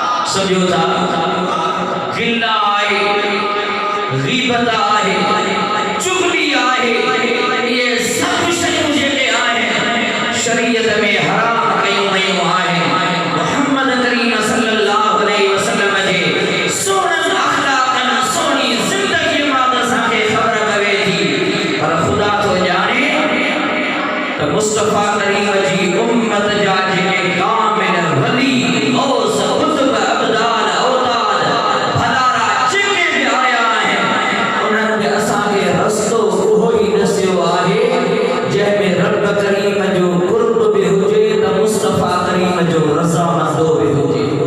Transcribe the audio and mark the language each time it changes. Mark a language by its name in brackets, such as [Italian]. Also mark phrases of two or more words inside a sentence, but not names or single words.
[Sindhi] समझो था गिल्ला आहे, ग़ीबत आहे, चुगली आहे, ये सब शयूं जेके आहिनि शरीयत में हराम कयूं वयूं आहिनि। मुहम्मद करीम [Arabic] صلى الله عليه وسلم [Sindhi] जे सुहिणनि अख़लाक़नि सुहिणी ज़िंदगीअ मां त असांखे ख़बर पवे थी, पर ख़ुदा थो ॼाणे त मुस्तफ़ा करीम जी उम्मत जा जेके कामिल वली औस कुतुब अब्दाल औताद भलारा जेके बि आया आहिनि उन्हनि खे असांखे रस्तो उहो ई नसियो आहे जंहिंमें रब करीम जो कुर्ब बि हुजे त मुस्तफ़ा करीम जो रज़ामंदो बि हुजे।